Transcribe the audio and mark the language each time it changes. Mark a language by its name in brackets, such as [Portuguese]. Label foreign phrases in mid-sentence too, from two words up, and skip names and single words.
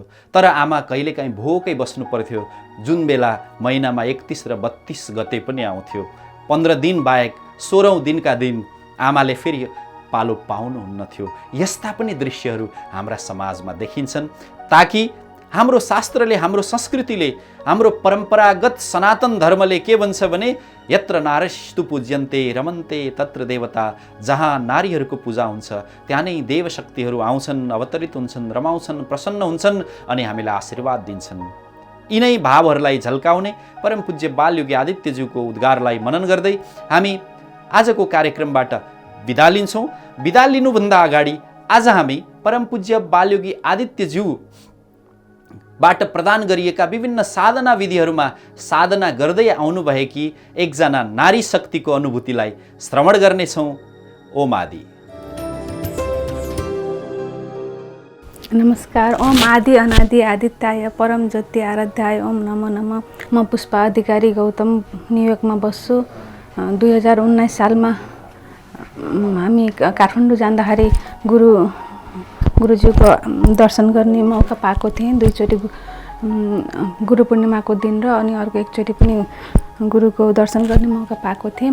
[Nepali] तर आमा कहिलेकाहीँ भोकै बस्नु पर्थ्यो, जुन बेला महिनामा 31 र 32 गते पनि आउँथ्यो। 15 दिन बाहेक 16औं दिनका दिन आमाले फेरि पालो पाउनुहुन्न थियो। यस्ता पनि दृश्यहरू हाम्रा समाजमा देखिन्छन्। ताकि हाम्रो शास्त्रले, हाम्रो संस्कृतिले, हाम्रो परम्परागत सनातन धर्मले के भन्छ भने [Sanskrit] यत्र नारीस्तु पूज्यन्ते रमन्ते तत्र देवता। [Nepali] जहाँ नारीहरूको पूजा हुन्छ त्यहाँ नै देवशक्तिहरू आउँछन्, अवतरित हुन्छन्, रमाउँछन्, प्रसन्न हुन्छन् अनि हामीलाई आशीर्वाद दिन्छन्। यिनै भावहरूलाई झल्काउने परम पूज्य बालयोगी आदित्यज्यूको उद्गारलाई मनन गर्दै हामी आजको कार्यक्रमबाट बिदा लिन्छौँ। बिदा लिनुभन्दा अगाडि आज हामी परम पूज्य बालयोगी आदित्यज्यू बाट प्रदान गरिएका विभिन्न साधना विधिहरूमा साधना गर्दै आउनुभएकी एकजना नारी शक्तिको अनुभूतिलाई श्रवण गर्नेछौँ। [Sanskrit] ओम आदि। [Nepali] नमस्कार। [Sanskrit] ओम आदि अनादि आदित्याय परम ज्योति आराध्याय ओम नमो नमः। [Nepali] म पुष्पा अधिकारी गौतम न्युयोर्कमा बस्छु। 2019 सालमा हामी काठमाडौँ जाँदाखेरि गुरुज्यूको दर्शन गर्ने मौका पाएको थिएँ। 2 चोटि गुरु पूर्णिमाको दिन र अनि अर्को एकचोटि पनि गुरुको दर्शन गर्ने मौका पाएको थिएँ।